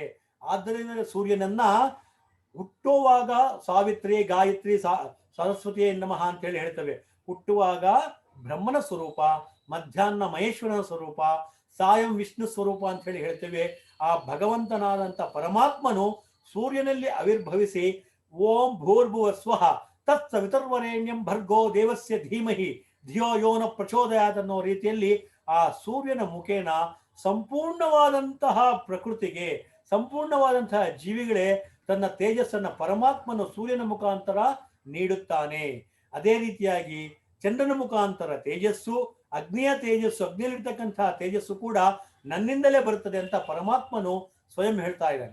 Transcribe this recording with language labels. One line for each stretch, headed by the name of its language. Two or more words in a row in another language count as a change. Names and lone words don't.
Kannada: ಆದ್ದರಿಂದ ಸೂರ್ಯನನ್ನ ಹುಟ್ಟುವಾಗ ಸಾವಿತ್ರಿ, ಗಾಯತ್ರಿ,
Sanskrit: ಸರಸ್ವತಿಯೇ ನಮಃ
Kannada: ಅಂತ ಹೇಳಿ ಹೇಳ್ತೇವೆ. ಹುಟ್ಟುವಾಗ ಬ್ರಹ್ಮನ ಸ್ವರೂಪ, ಮಧ್ಯಾಹ್ನ ಮಹೇಶ್ವರನ ಸ್ವರೂಪ, ಸಾಯಂ ವಿಷ್ಣು ಸ್ವರೂಪ ಅಂತ ಹೇಳಿ ಹೇಳ್ತೇವೆ. ಆ ಭಗವಂತನಾದಂಥ ಪರಮಾತ್ಮನು ಸೂರ್ಯನಲ್ಲಿ ಆವಿರ್ಭವಿಸಿ
Sanskrit: ಓಂ ಭೂರ್ಭುವ ಸ್ವಃ ತತ್ ಸವಿತರ್ವರೇಣ್ಯಂ ಭರ್ಗೋ ದೇವಸ್ಯ ಧೀಮಹಿ ಧಿಯೋ ಯೋನ ಪ್ರಚೋದಯಾತ್
Kannada: ಅನ್ನೋ ರೀತಿಯಲ್ಲಿ ಆ ಸೂರ್ಯನ ಮುಖೇನ ಸಂಪೂರ್ಣವಾದಂತಹ ಪ್ರಕೃತಿಗೆ, ಸಂಪೂರ್ಣವಾದಂತಹ ಜೀವಿಗಳೇ ತನ್ನ ತೇಜಸ್ಸನ್ನ ಪರಮಾತ್ಮನು ಸೂರ್ಯನ ಮುಖಾಂತರ ನೀಡುತ್ತಾನೆ. ಅದೇ ರೀತಿಯಾಗಿ ಚಂದ್ರನ ಮುಖಾಂತರ ತೇಜಸ್ಸು, ಅಗ್ನಿಯ ತೇಜಸ್ಸು, ಅಗ್ನಿಯಲ್ಲಿರ್ತಕ್ಕಂತಹ ತೇಜಸ್ಸು ಕೂಡ ನನ್ನಿಂದಲೇ ಬರುತ್ತದೆ ಅಂತ ಪರಮಾತ್ಮನು ಸ್ವಯಂ ಹೇಳ್ತಾ ಇದ್ದಾನೆ.